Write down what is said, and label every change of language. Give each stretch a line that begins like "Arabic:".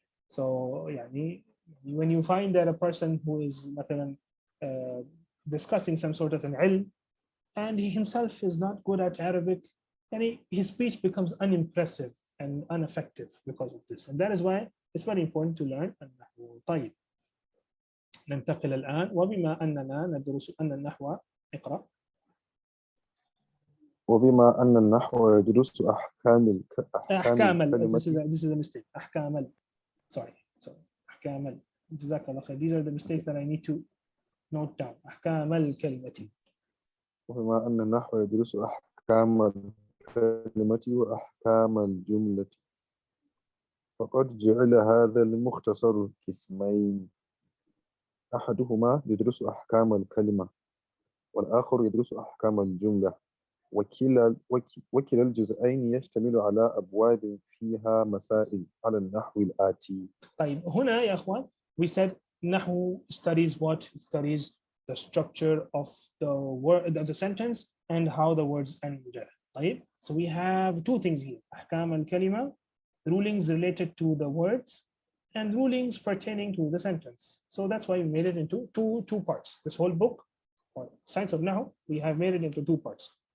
English: So when you find that a person who is مثلا discussing some sort of an ilm and he himself is not good at Arabic, and his speech becomes unimpressive and ineffective because of this. And that is why it's very important to learn an-Nahw.
Arabic: طيب. ننتقل الآن. وبما أننا ندرس an-Nahw. اقرأ. وبما أن النحو يدرس أحكام أحكام. الكلمة.
English: This is a mistake. أحكام. Sorry. أحكام.
Arabic: جزاك الله خير.
English: These are the mistakes that I need to note down.
Arabic: أحكام الكلمة. وبما أن النحو يدرس أحكام الكلمة وأحكام الجملة فقد جعل هذا المختصر قسمين. أحدهما يدرس أحكام الكلمة والآخر يدرس أحكام الجملة. وكلا الجزئين يشتمل على أبواب فيها مسائل على النحو الآتي. طيب هنا يا أخوان
English: we said
Arabic: نحو
English: studies what? It studies the structure of the word, the sentence, and how the words end.
Arabic: طيب.
English: So we have two things here.
Arabic: أحكام الكلمة,
English: rulings related to the words, and rulings pertaining to the sentence. So that's why we made it into two parts. This whole book, or Science of Nahw, we have made it into two parts.